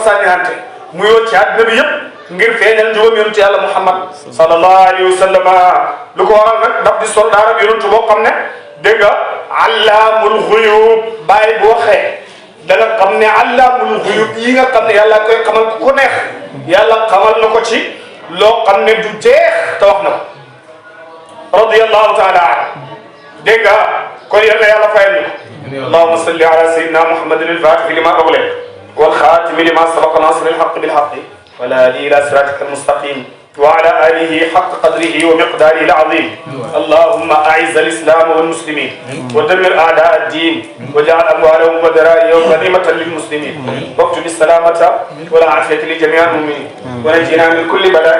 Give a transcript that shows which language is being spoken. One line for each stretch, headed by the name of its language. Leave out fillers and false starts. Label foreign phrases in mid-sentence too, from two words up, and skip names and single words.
Wolof: sànnihante mu yoon ci àddina bi yëpp ngir feeñal njubam yonentu yàlla Muhammad
Arabic: صلى الله عليه وسلم
Wolof: lu ko waral nag daf di soldaar ak yonentu boo xam ne dégg nga
Arabic: علام الغيوب
Wolof: bàyyi bu waxee da nga xam ne
Arabic: علام الغيوب
Wolof: yi nga xam ne yàlla koy xamal ku neex yàlla xamal na ko ci loo xam ne du jeex te wax na
Arabic: ko رضي الله تعالى
Wolof: dégg nga kon yal na yàlla fayal ñu ko
Arabic: اللهم صل على سيدنا محمد الفاتح لما أغلق والخاتم لما سبق ناصر الحق بالحق والهادي إلى صراطك المستقيم وعلى آله حق قدره ومقداره العظيم اللهم أعز الإسلام والمسلمين ودمر أعداء الدين واجعل أموالهم وذرائهم غنيمة للمسلمين واكتب السلامة والعافية لجميع المؤمنين ونجينا من كل بلاء